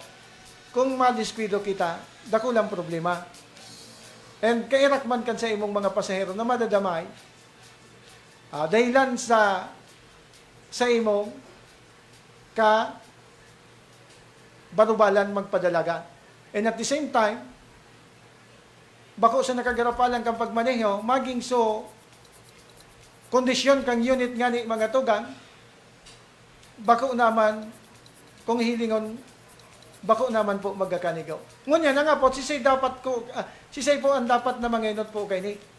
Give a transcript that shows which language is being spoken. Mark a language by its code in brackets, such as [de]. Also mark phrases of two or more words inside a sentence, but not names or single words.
[bik] Kung madispido kita, dako lang problema. And kairak man kan sa imong mga pasahero na madadamay, dahilan sa imong ka barubalan magpadalaga. [en] And at the same time, [bik] bako sa nakagarapalan kang pagmaneho, maging so kondisyon kang unit nga ni mga tugang, bako naman, kung hilingon, bako naman po magkakanigaw. Ngunya na nga po, sisay po ang dapat na manginot po kay ni.